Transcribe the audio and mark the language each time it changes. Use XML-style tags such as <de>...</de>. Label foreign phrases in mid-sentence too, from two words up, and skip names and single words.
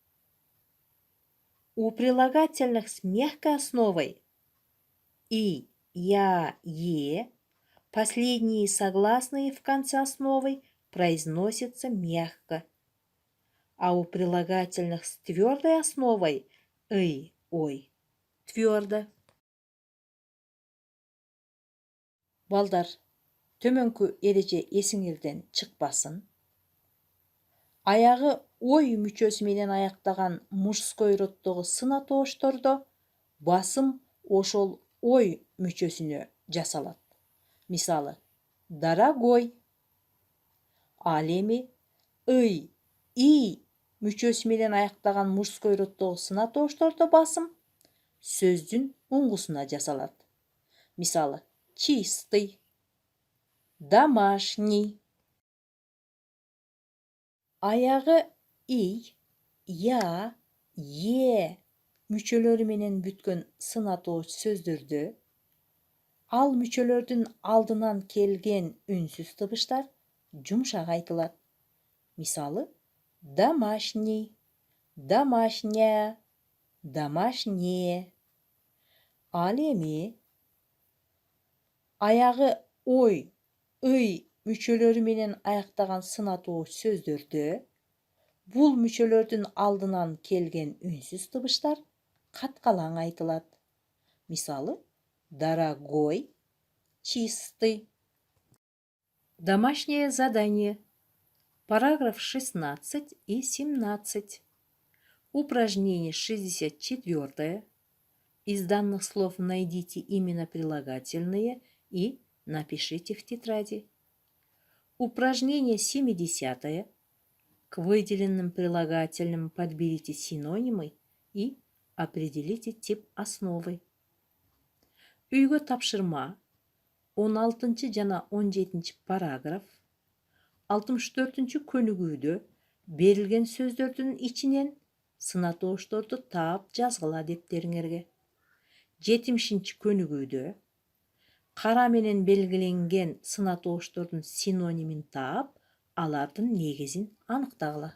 <ru>У прилагательных с мягкой основой и, я, е последние согласные в конце основы произносятся мягко, а у прилагательных с твердой основой «ый», «ой» твердо.</ru> <ky>Балдар, төмөнкү эреже эсиңерден чыкпасын. Аяғы ой мүчөсү менен аяктаган мужской роддогу сын атооштордо басым ошол ой мүчөсүнө жасалат. Мисалы, дорогой. Ал эми ый, и мүчөсү менен аяктаган мужской роддогу сын атооштордо басым сөздүн уңгусуна жасалат.</ky> <ru>Мисалы, чистый, домашний.</ru> <ky>Аягы и, я, е мүчөлөрү менен бүткөн сын атооч сөздөрдө ал мүчөлөрдүн алдынан келген үнсүз табыштар жумшак айтылат.</ky> <ru>Мисалы, домашний, домашняя, домашнее.</ru> <ky>Ал эми аягы ой, ый мүчөлөрү менен аяктаган сын атооч сөздөрдө бул мүчөлөрдүн алдынан келген үнсүз табыштар каткалаң айтылат. Мисалы,</ky> <ru>дорогой, чистый. Домашнее задание. Параграф 16 и 17. Упражнение 64. Из данных слов найдите именно прилагательные и напишите в тетради. Упражнение 70. К выделенным прилагательным подберите синонимы и определите тип основы.</ru> <ky>Үйгө тапшырма 16 жана 17 параграф 64 көнүгүүдө берилген сөздөрдүн ичинен сын атоошторду таап жазгыла дептериңерге. 70 көнүгүүдө кара менен белгиленген сын атооштордун синонимин таап, алардын негизин аныктагыла.</ky>